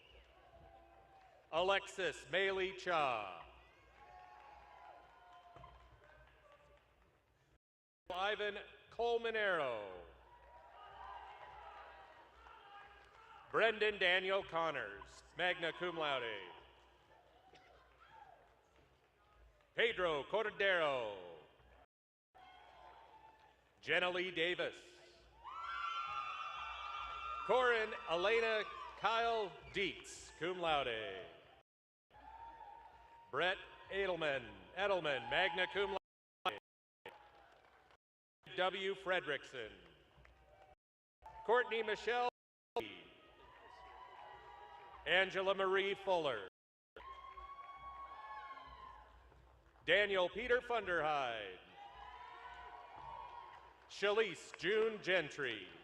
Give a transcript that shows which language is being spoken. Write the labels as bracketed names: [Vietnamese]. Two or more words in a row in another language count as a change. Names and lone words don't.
[English] Alexis Maylee Cha. Ivan Colmanero. Brendan Daniel Connors, [Latin] magna cum laude. [English] Pedro Cordero. Jenna Lee Davis. Corin Elena Kyle Dietz, [Latin] cum laude. [English] Brett Edelman, [Latin] magna cum laude. [English] W. Fredrickson. Courtney Michelle. Angela Marie Fuller. Daniel Peter Funderhide. Shalise June Gentry.